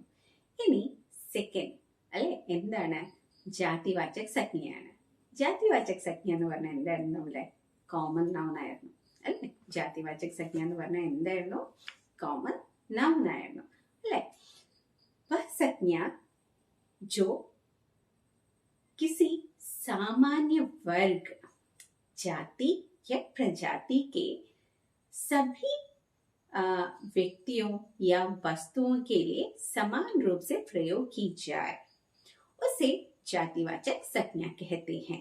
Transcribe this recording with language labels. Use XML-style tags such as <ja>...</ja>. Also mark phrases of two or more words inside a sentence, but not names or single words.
<ml>ഇനി സെക്കൻഡ് അല്ലെ എന്താണ്? ജാതിവാചക സംജ്ഞയാണ്. ജാതിവാചക സംജ്ഞ എന്ന് പറഞ്ഞാൽ എന്തായിരുന്നു? നമ്മുടെ</ml> <en>common noun</en> <ml>ആയിരുന്നു അല്ലെ. ജാതിവാചക സംജ്ഞ എന്ന് പറഞ്ഞാൽ എന്തായിരുന്നു?</ml> <en>common noun</en> <ml>ആയിരുന്നു അല്ലെ.</ml> <hi>സംജ്ഞ जो किसी सामान्य वर्ग, जाति या प्रजाति के सभी व्यक्तियों या वस्तुओं के लिए समान रूप से प्रयोग की जाए उसे जातिवाचक संज्ञा कहते हैं.</hi>